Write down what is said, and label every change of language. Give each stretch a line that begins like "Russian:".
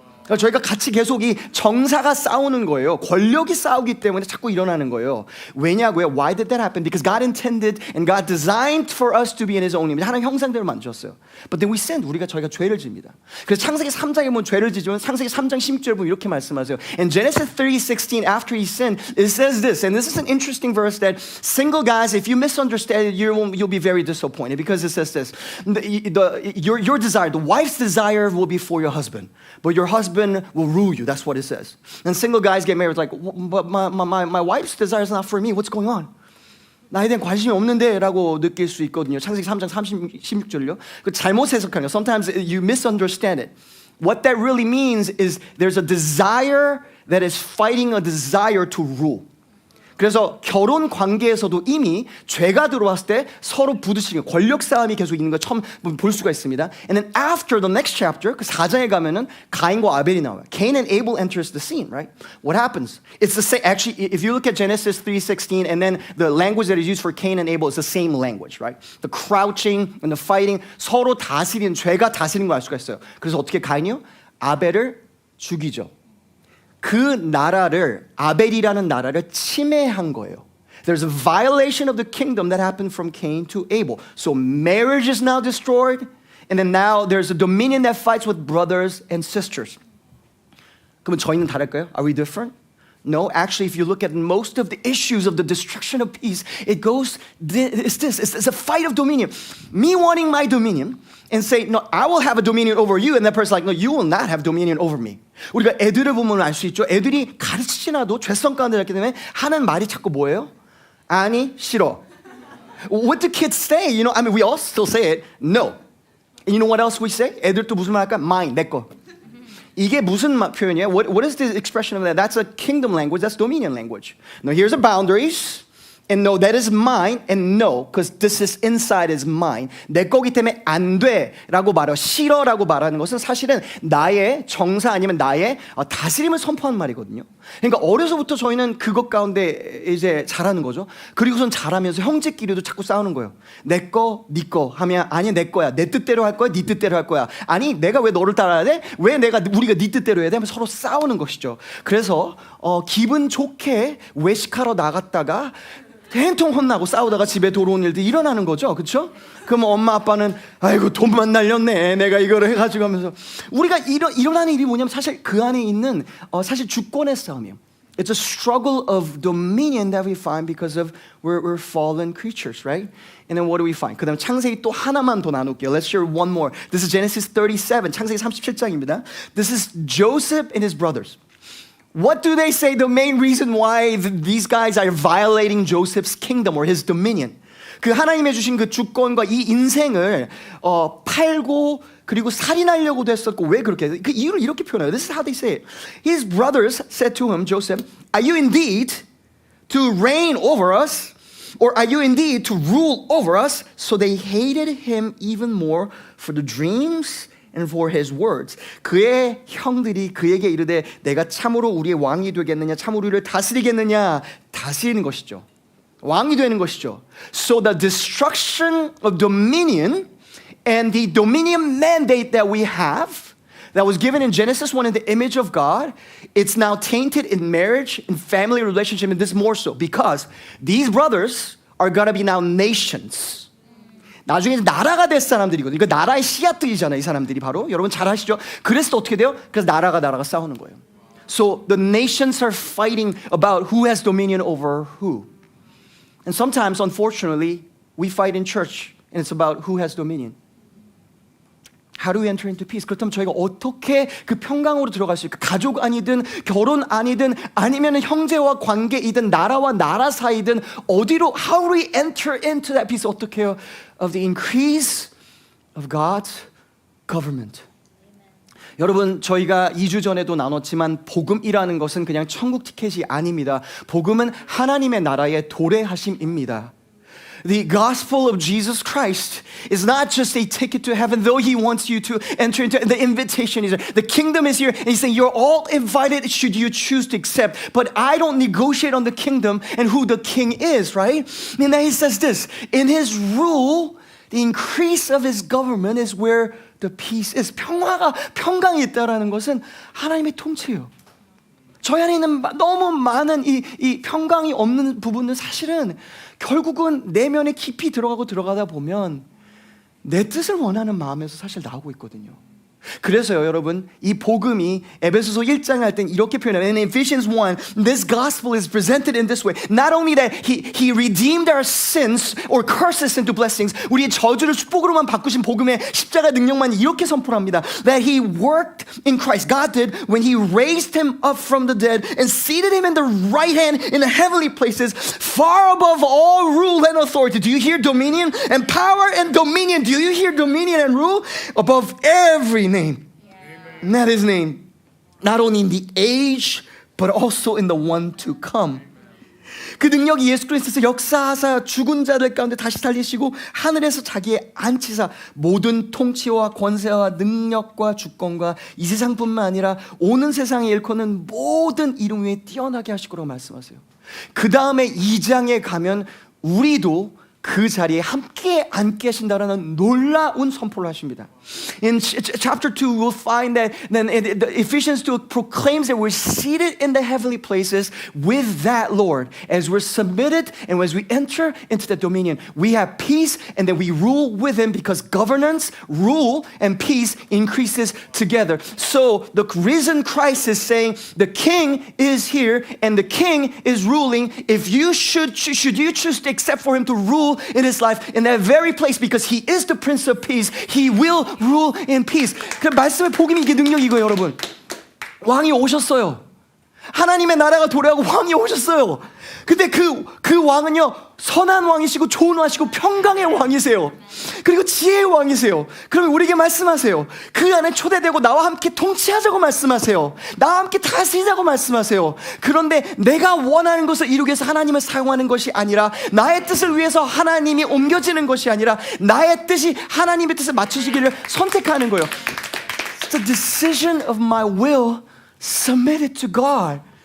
Korean: 그러니까 저희가 같이 계속 이 정사가 싸우는 거예요. 권력이 싸우기 때문에 자꾸 일어나는 거예요. 왜냐고요?
English: Why did that happen? Because God intended and God designed for us to be in His own image.
Korean: 하나님 형상대로 만드셨어요.
English: But then we sinned.
Korean: 저희가 죄를 집니다. 그래서 창세기 3장에 보면 죄를 지지면 창세기 3장 16절에 보면 이렇게 말씀하세요.
English: In Genesis 30:16, after he sinned, it says this, and this is an interesting verse that single guys, if you misunderstand it, you'll be very disappointed, because it says this: your desire, the wife's desire, will be for your husband, but your husband will rule you. That's what it says. And single guys get married like, but my wife's desire is not for me. What's going on?
Korean: 나에 대한 관심이 없는데 라고 느낄 수 있거든요. 창세기 3장 16절요. 그 잘못 해석하는 거.
English: Sometimes you misunderstand it. What that really means is there's a desire that is fighting a desire to rule.
Korean: 그래서 결혼 관계에서도 이미 죄가 들어왔을 때 서로 부딪히는 권력 싸움이 계속 있는 걸 처음 볼 수가 있습니다.
English: And then after the next chapter,
Korean: 그 4장에 가면은 가인과 아벨이 나와요.
English: Cain and Abel enters the scene, right? What happens? It's the same. Actually, if you look at Genesis 3:16, and then the language that is used for Cain and Abel is the same language, right? The crouching and the fighting,
Korean: 서로 다스리는 죄가 다스리는 걸 알 수가 있어요. 그래서 어떻게 가인이요? 아벨을 죽이죠. 그 나라를 아벨이라는 나라를 침해한 거예요.
English: There's a violation of the kingdom that happened from Cain to Abel. So marriage is now destroyed, and then now there's a dominion that fights with brothers and sisters.
Korean: 그러면 저희는 다를까요?
English: Are we different? No, actually, if you look at most of the issues of the destruction of peace, it goes, it's this, it's a fight of dominion. Me wanting my dominion and say, no, I will have a dominion over you. And that person's like, no, you will not have dominion over me.
Korean: 우리가 애들을 보면 알 수 있죠. 애들이 가르치진 않아도 죄성 가운데 있기 때문에 하는 말이 자꾸 뭐예요? 아니, 싫어.
English: What do kids say? You know, I mean, we all still say it, no. And you know what else we say?
Korean: 애들 또 무슨 말 할까? Mine, 내 거. 이게 무슨 표현이에요?
English: What is the expression of that? That's a kingdom language. That's dominion language. Now, here's the boundaries. And no, that is mine. And no, because this is inside is mine.
Korean: 내 거기 때문에 안 돼라고 말해요. 싫어라고 말하는 것은 사실은 나의 정사 아니면 나의 다스림을 선포하는 말이거든요. 그러니까 어려서부터 저희는 그것 가운데 이제 자라는 거죠. 그리고선 자라면서 형제끼리도 자꾸 싸우는 거예요. 내 거, 네 거 하면 아니 내 거야. 내 뜻대로 할 거야. 네 뜻대로 할 거야. 아니 내가 왜 너를 따라야 돼? 왜 우리가 네 뜻대로 해야 돼? 하면 서로 싸우는 것이죠. 그래서 기분 좋게 외식하러 나갔다가 한통 혼나고 싸우다가 집에 돌아온 일들이 일어나는 거죠. 그렇죠? 그럼 엄마 아빠는 아이고 돈만 날렸네. 내가 이거를 해가지고 하면서 우리가 일어나는 일이 뭐냐면 사실 그 안에 있는 사실 주권의 싸움이에요.
English: It's a struggle of dominion that we find because of we're fallen creatures, right? And then what do we find?
Korean: 그 다음 창세기 또 하나만 더 나눌게요.
English: Let's share one more. This is Genesis 37,
Korean: 창세기 37장입니다.
English: This is Joseph and his brothers. What do they say the main reason why these guys are violating Joseph's kingdom or his dominion?
Korean: 그 하나님의 주신 그 주권과 이 인생을 팔고 그리고 살인하려고도 했었고 왜 그렇게 그 이유를 이렇게 표현해요.
English: This is how they say it. His brothers said to him, Joseph, are you indeed to reign over us? Or are you indeed to rule over us? So they hated him even more for the dreams and for his words.
Korean: 그의 형들이 그에게 이르되 내가 참으로 우리의 왕이 되겠느냐 참으로 우리를 다스리겠느냐 다스리는 것이죠. 왕이 되는 것이죠.
English: So the destruction of dominion and the dominion mandate that we have that was given in Genesis 1 in the image of God, it's now tainted in marriage, in family relationship, and this more so because these brothers are going to be now nations.
Korean: 나중에 나라가 될 사람들이거든요. 이거 나라의 씨앗들이잖아요. 이 사람들이 바로 여러분 잘 아시죠? 그래서 어떻게 돼요? 그래서 나라가 싸우는 거예요.
English: So the nations are fighting about who has dominion over who. And sometimes, unfortunately, we fight in church, and it's about who has dominion. How do we enter into peace?
Korean: 그렇다면 저희가 어떻게 그 평강으로 들어갈 수 있을까? 가족 아니든 결혼 아니든 아니면 형제와 관계이든 나라와 나라 사이든 어디로
English: how do we enter into that peace?
Korean: 어떻게 해요?
English: Of the increase of God's government.
Korean: 여러분 저희가 2주 전에도 나눴지만 복음이라는 것은 그냥 천국 티켓이 아닙니다. 복음은 하나님의 나라의 도래하심입니다.
English: The gospel of Jesus Christ is not just a ticket to heaven, though he wants you to enter into the invitation. The kingdom is here, and he's saying you're all invited should you choose to accept. But I don't negotiate on the kingdom and who the king is, right? And then he says this, in his rule, the increase of his government is where the peace is.
Korean: 평강이 있다라는 것은 하나님의 통치예요. 저희 안에 있는 너무 많은 이 평강이 없는 부분은 사실은 결국은 내면에 깊이 들어가다 보면 내 뜻을 원하는 마음에서 사실 나오고 있거든요. 그래서요 여러분 이 복음이 에베소서 1장에 할 땐 이렇게 표현해요.
English: In Ephesians 1, this gospel is presented in this way. Not only that he redeemed our sins or curses into blessings.
Korean: 우리의 저주를 축복으로만 바꾸신 복음의 십자가 능력만 이렇게 선포합니다.
English: That he worked in Christ. God did when he raised him up from the dead and seated him in the right hand in the heavenly places far above all rule and authority. Do you hear dominion and power and dominion? Do you hear dominion and rule? Above every name. And that is named not only in the age but also in the one to come.
Korean: 그 능력이 예수 그리스도에서 역사하사 죽은 자들 가운데 다시 살리시고 하늘에서 자기의 안치사 모든 통치와 권세와 능력과 주권과 이 세상뿐만 아니라 오는 세상에 일컫는 모든 이름 위에 뛰어나게 하실 거라고 말씀하세요. 그 다음에 2장에 가면 우리도 그 자리에 함께 앉게 하신다라는 놀라운 선포를 하십니다.
English: In chapter 2 we'll find that then Ephesians 2 proclaims that we're seated in the heavenly places with that Lord as we're submitted and as we enter into the dominion. We have peace and then we rule with him because governance, rule and peace increases together. So the risen Christ is saying the king is here and the king is ruling. If you should you choose to accept for him to rule in his life in that very place because he is the Prince of Peace. He will rule in peace.
Korean: 그 말씀의 복음이 이게 능력이고요, 여러분. 왕이 오셨어요. 하나님의 나라가 도래하고 왕이 오셨어요. 근데 그 왕은요, 선한 왕이시고 좋은 왕이시고 평강의 왕이세요. 그리고 지혜의 왕이세요. 그러면 우리에게 말씀하세요. 그 안에 초대되고 나와 함께 통치하자고 말씀하세요. 나와 함께 다스리자고 말씀하세요. 그런데 내가 원하는 것을 이루기 위해서 하나님을 사용하는 것이 아니라 나의 뜻을 위해서 하나님이 옮겨지는 것이 아니라 나의 뜻이 하나님의 뜻에 맞추시기를 선택하는 거예요.
English: It's the decision of my will submitted to God.